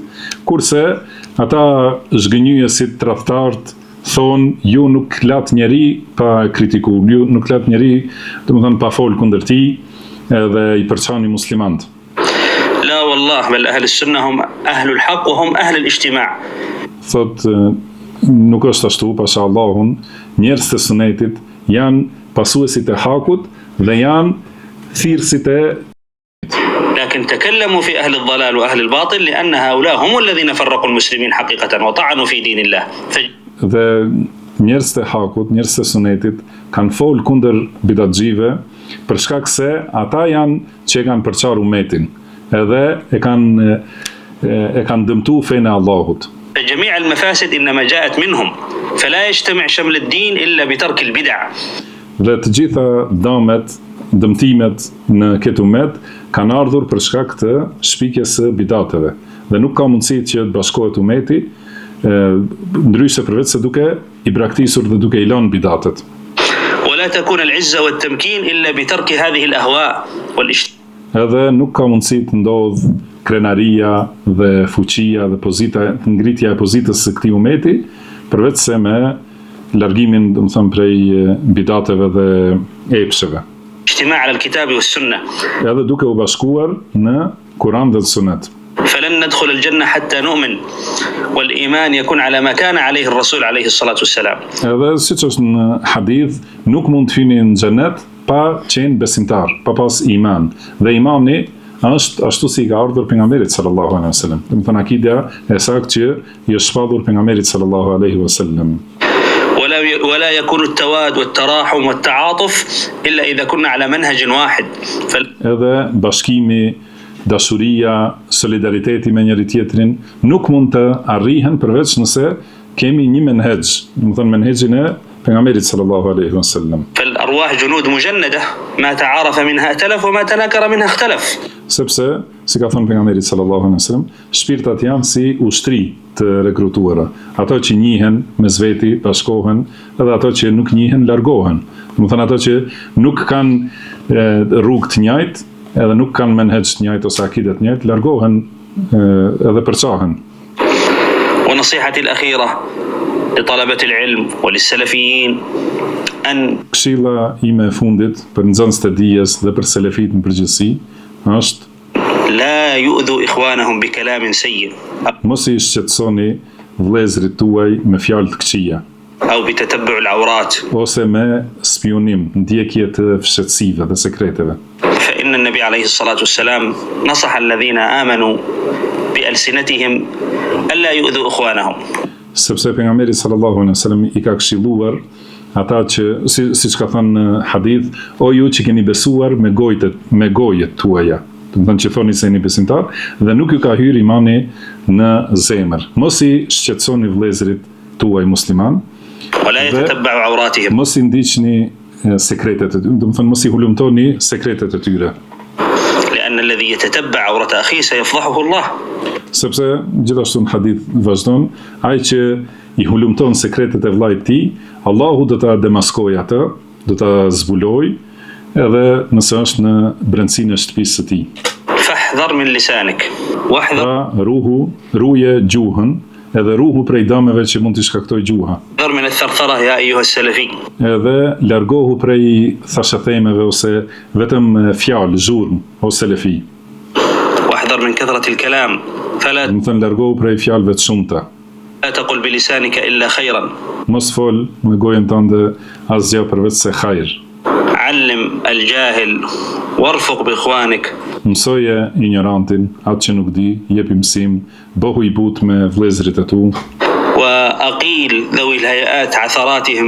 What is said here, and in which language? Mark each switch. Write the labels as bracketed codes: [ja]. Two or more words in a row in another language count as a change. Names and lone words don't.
[sq] Kurse ata zhgënjyësit tradhtarët thonë ju nuk lat njeri pa kritikuar, ju nuk lat njeri, do të thonë pa fol kundër tij edhe i përçani muslimanët. [ar] لا والله بل أهل السنة هم أهل الحق وهم أهل الاجتماع. [sq] Thot nuk është ashtu, pasha Allahun, njerëzit e sunetit janë pasuesit e hakut dhe janë thirrësit e [ar] لكن تكلموا في أهل الضلال وأهل الباطل لأن هؤلاء هم الذين فرقوا المسلمين حقيقة وطعنوا في دين الله. [sq] Dhe njerëzit e hakut, njerëzit e sunetit kanë folë kundër bidatxhive për shkak se ata janë që kanë përçarë umetin edhe e kanë dëmtuar fenë e Allahut. [ar] جميع المفاسد إنما جاءت منهم فلا يجتمع شمل الدين إلا بترك البدع. [sq] Dhe të gjitha dëmtimet në këtë umet kanë ardhur për shkak të shpikjes së bidateve. Dhe nuk ka mundësi që të bashkohet umeti ndryshe përveç se duke i braktisur dhe duke i lënë bidatet. [ar] ولا تكون العزة والتمكين إلا بترك هذه الأهواء [sq] Edhe nuk ka mundësi të ndodh krenaria dhe fuqia dhe ngritja e pozitës së këtij umeti përveç se me largimin, do të them, prej bidateve dhe epsheve. [ar] اجتماع على الكتاب والسنة. [sq] Edhe duke u bashkuar në Kur'an dhe Sunet. [ar] فلن ندخل الجنة حتى نؤمن والإيمان يكون على ما كان عليه الرسول عليه الصلاة والسلام. [sq] Edhe siç është në hadith, nuk mund të hyni në xhenet pa qenë besimtar, pa pas iman. Dhe imani është ashtu si ka ardhur pejgamberit [ar] صلى الله عليه وسلم. [sq] Do të thonë akida e saktë që i është shpallur pejgamberit [ar] صلى الله عليه وسلم. ولا يكون التواد والتراحم والتعاطف إلا إذا كنا على منهج واحد. [sq] Edhe bashkimi, dashuria, solidariteti me njëri tjetrin nuk mund të arrihen përveç nëse kemi një menhexh, do të thonë menhexhin e pejgamberit [ar] صلى الله عليه وسلم. فالأرواح جنود مجندة ما تعارف منها ائتلف وما تناكر منها اختلف. [sq] Sepse, si ka thënë pejgamberi [ar] صلى الله عليه وسلم, [sq] shpirtat janë si ushtri të rekrutuara. Ato që njihen mes veti bashkohen, edhe ato që nuk njihen largohen. Do të thonë ato që nuk kanë rrugë të njëjtë, edhe nuk kanë menhexh të njëjtë ose akide të njëjtë, largohen edhe përçahen. [ar] ونصيحتي الأخيرة لطلبة العلم وللسلفيين أن [sq] Këshilla ime e fundit për nxënësit e dijes dhe për selefit në përgjithësi është [ar] لا يؤذوا إخوانهم بكلام سيء [sq] mos i shqetësoni vëllezërit tuaj me fjalë të këqija [ar] أو بتتبع العورات [sq] ose me spionim, ndjekje të fshehtësive dhe sekreteve. [ar] فإن النبي عليه الصلاة والسلام نصح الذين آمنوا بألسنتهم ألا يؤذوا إخوانهم. [sq] Sepse pejgamberi [ar] صلى الله عليه وسلم [sq] i ka këshilluar ata që siç ka thënë në hadith, o ju që keni besuar me gojet tuaja. Do të thonë që thoni se jeni besimtar dhe nuk ju ka hyrë imani në zemër. Mos i shqetësoni vëllezërit tuaj musliman. [ar] ولا يتتبعوا عوراتهم. [sq] Mos i ndiqni sekretet e tyre, do të thonë mos i hulumtoni sekretet e tyre. [ar] لأن الذي يتتبع عورة أخيه سيفضحه الله. [sq] sepse gjithashtu në hadith vazhdon, ai që i hulumton sekretet e vllajt tij, Allahu do ta demaskojë atë, do ta zbulojë, edhe nëse është në brendësinë e shtëpisë së tij. [ar] فاحذر من لسانك. واحذر [sq] ruje gjuhën, edhe ruhu prej dëmeve që mund t'i shkaktoj gjuha. [ar] من الثرثرة يا أيها السلفي. [sq] Edhe largohu prej thashëthemeve ose vetëm fjalë, zhurmë, o selefi. [ar] واحذر من كثرة الكلام. Fala [sq] Do të thënë largohu prej fjalëve të shumta. [ar] تقل بلسانك إلا خيرا. [sq] Mos fol me gojën tënde asgjë përveç se hajër. [ar] علم الجاهل وارفق بإخوانك. [sq] Mësoje ignorantin, atë që nuk di, jepi mësim, bëhu i butë me vëllezërit e tu. [ar] وأقيلوا ذوي الهيئات عثراتهم.